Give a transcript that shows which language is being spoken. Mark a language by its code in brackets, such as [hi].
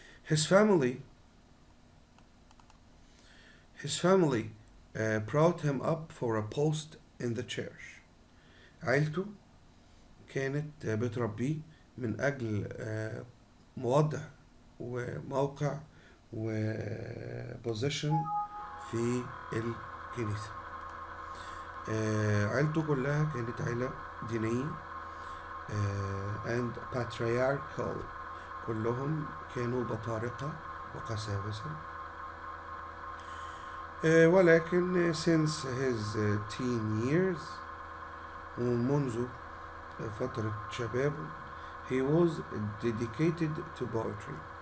[en] His family brought him up for a post in the church. [ar] عيلته كانت بتربيه من أجل موضع وموقع وبوزيشن في الكنيسة. عيلته كلها كانت عيلة دينية [en] and patriarchal، [ar] كلهم كانوا بطارقة وقساوسة. ولكن [en] since his teen years، [ar] ومنذ فترة شبابه، [en] he was dedicated to poetry.